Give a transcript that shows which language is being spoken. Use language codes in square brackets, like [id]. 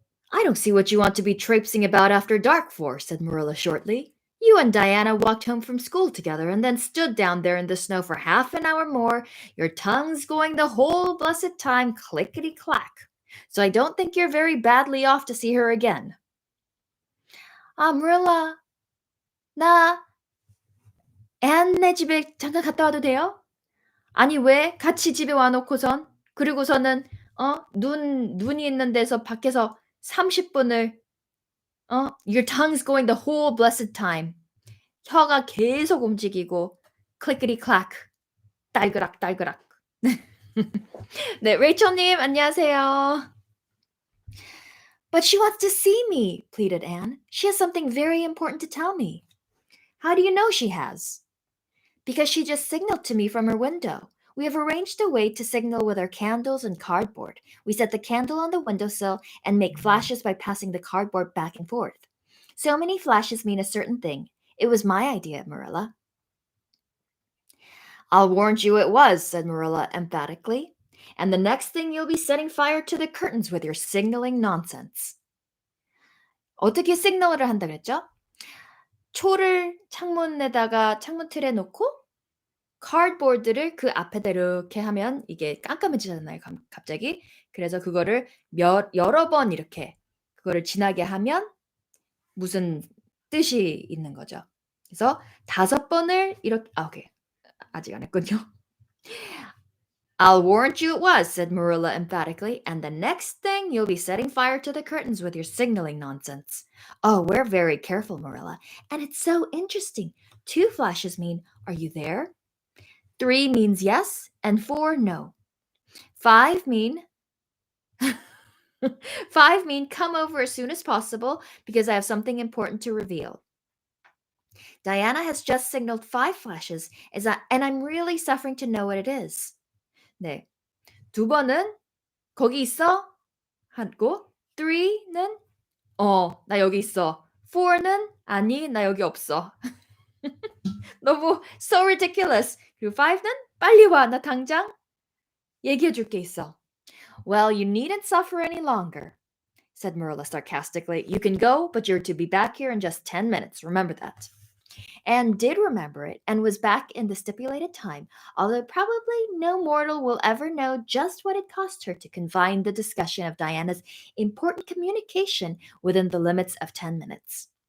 [en] I don't see what you want to be traipsing about after dark for, said Marilla shortly. You and Diana walked home from school together and then stood down there in the snow for half an hour more, your tongues going the whole blessed time clickety-clack. So I don't think you're very badly off to see her again. [ko] Marilla, 나 앤네 집에 잠깐 갔다 와도 돼요? 아니 왜? 같이 집에 와놓고선 그리고서는 눈이 있는 데서 밖에서 30분을 [en] your tongue's going the whole blessed time. [ko] 혀가 계속 움직이고 [en] clickety clack [ko] 딸그락 딸그락. 네, 레이첼님 안녕하세요. [en] But she wants to see me, pleaded Anne. She has something very important to tell me. How do you know she has? Because she just signaled to me from her window. We have arranged a way to signal with our candles and cardboard. We set the candle on the windowsill and make flashes by passing the cardboard back and forth. So many flashes mean a certain thing. It was my idea, Marilla. I'll warrant you it was, said Marilla emphatically. And the next thing you'll be setting fire to the curtains with your signaling nonsense. [ko] 어떻게 시그널을 한다 그랬죠? 초를 창문 틀에 놓고 cardboard를 그 앞에다 이렇게 하면 이게 깜깜해지잖아요, 갑자기. 그래서 그거를 여러 번 이렇게 그거를 지나게 하면 무슨 뜻이 있는 거죠. 그래서 5번을 이렇게 오케이. 아직 안 했군요. [en] I'll warrant you it was, said Marilla emphatically, and the next thing you'll be setting fire to the curtains with your signaling nonsense. Oh, we're very careful, Marilla, and it's so interesting. 2 flashes mean, are you there? 3 means yes, and 4, no. 5 mean, 5 mean come over as soon as possible because I have something important to reveal. Diana has just signaled 5 flashes, and I'm really suffering to know what it is. [ko] 네. 2번은 거기 있어? 하고 3는 나 여기 있어. 4는 아니, 나 여기 없어. 너무 [en] so ridiculous. [ko] 그리고 5는 빨리 와, 나 당장 얘기해 줄 게 있어. [en] Well, you needn't suffer any longer, said Marilla sarcastically. You can go, but you're to be back here in just 10 minutes. Remember that. Anne did remember it and was back in the stipulated time, although probably no mortal will ever know just what it cost her to confine the discussion of Diana's important communication within the limits of 10 minutes.